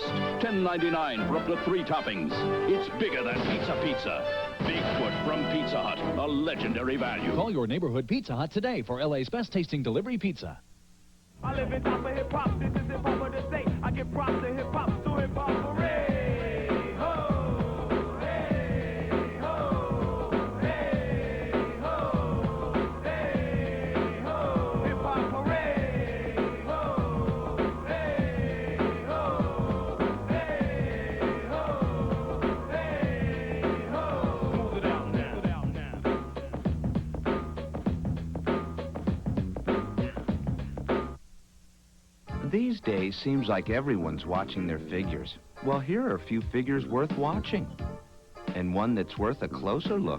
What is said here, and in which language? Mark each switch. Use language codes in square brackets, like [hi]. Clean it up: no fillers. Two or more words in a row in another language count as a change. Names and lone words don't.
[en] $10.99 for up to 3 toppings. It's bigger than pizza. Bigfoot from Pizza Hut. A legendary value. Call your neighborhood Pizza Hut today for LA's best tasting delivery pizza. I live in top of hip-hop. This is hip-hop of the state. I give props to hip-hop. So hip-hop hooray! Ho! Hey! Ho! Hey! Ho! Hey! Ho! Hip-hop hooray! Ho! Hey! Ho! Hey! Ho! Hey! Ho! Move it out now. Move it out now. These days, seems like everyone's watching their figures. Well, here are a few figures worth watching. And one that's worth a closer look.